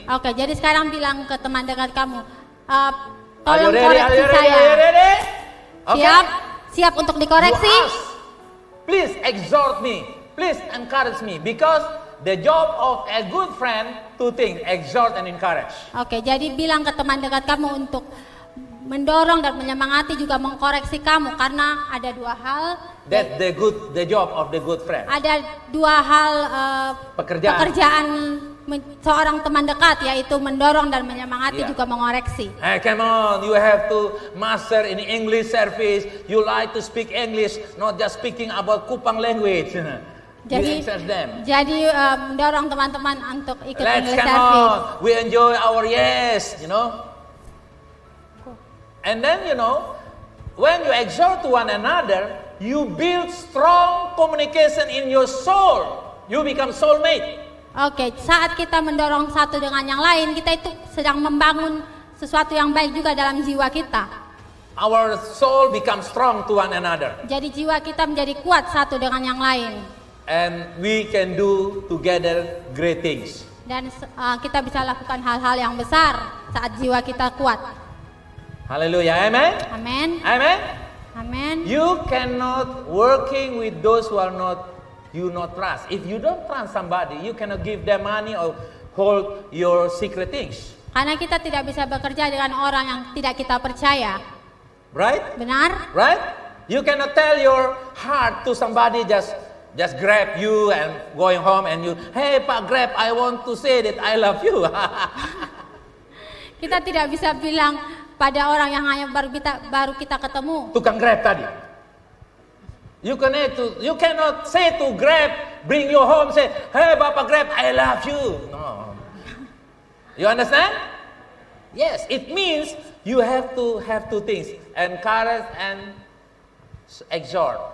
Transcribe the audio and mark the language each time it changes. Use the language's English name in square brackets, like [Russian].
[Indonesian] Oke, jadi sekarang bilang ke teman dekat kamu, [English] Are you [Indonesian] tolong [English] ready? [Indonesian] koreksi saya. [English] Are you ready? Okay. [Indonesian] Siap untuk dikoreksi. [English] You ask. Please exhort me. Please encourage me. Because the job of a good friend, two things, exhort and encourage. [Indonesian] Oke, jadi bilang ke teman dekat kamu untuk mendorong dan menyemangati, juga mengkoreksi kamu, karena ada dua hal. [English] That's the job of the good friend. [Indonesian] Ada dua hal Pekerjaan. seorang teman dekat, yaitu mendorong dan menyemangati, [English] Yeah. [Indonesian] juga mengoreksi. [English] Hey, come on, you have to master in English service. You like to speak English, not just speaking about Kupang language. [Indonesian] Jadi, mendorong teman-teman untuk ikut [English] Let's English come service. on, we enjoy our yes, And then, when you exhort to one another, you build strong communication in your soul. You become soulmate. [Indonesian] Oke, saat kita mendorong satu dengan yang lain, kita itu sedang membangun sesuatu yang baik juga dalam jiwa kita. [English] Our soul becomes strong to one another. [Indonesian] Jadi jiwa kita menjadi kuat satu dengan yang lain. [English] And we can do together great things. [Indonesian] Dan kita bisa lakukan hal-hal yang besar saat jiwa kita kuat. [English] Hallelujah, amen? [Indonesian] Amin. [English] Amen? [Indonesian] Amin. [English] You cannot working with those who are you not trust. If you don't trust somebody, you cannot give them money or hold your secret things. [Indonesian] Karena kita tidak bisa bekerja dengan orang yang tidak kita percaya. [English] Right? [Indonesian] Benar? [English] Right? You cannot tell your heart to somebody just just grab you and going home and you, hey Pak Grab, I want to say that I love you. [Indonesian] Kita tidak bisa bilang pada orang yang hanya baru kita ketemu. Tukang Grab tadi. [English] You cannot say to Grab, bring you home, say, hey Bapak Grab, I love you. No. You understand? Yes, it means you have to have two things, encourage and exhort.